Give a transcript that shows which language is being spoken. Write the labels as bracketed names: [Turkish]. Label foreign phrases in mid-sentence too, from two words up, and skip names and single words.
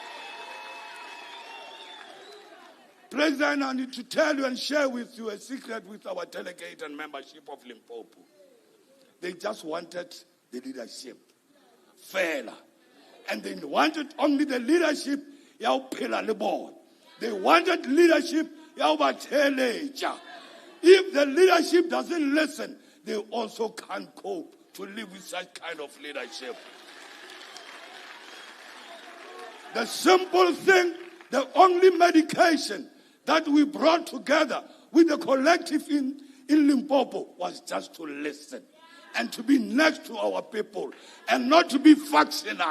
[English] President, I need to tell you and share with you a secret with our delegate and membership of Limpopo. They just wanted the leadership. Fair. And they wanted only the leadership, [Northern Sotho] yao pela le board. [English] They wanted leadership, [Northern Sotho] yao ba teleja. [English] If the leadership doesn't listen, they also can't cope to live with such kind of leadership. The simple thing, the only medication that we brought together with the collective in Limpopo was just to listen and to be next to our people and not to be factional.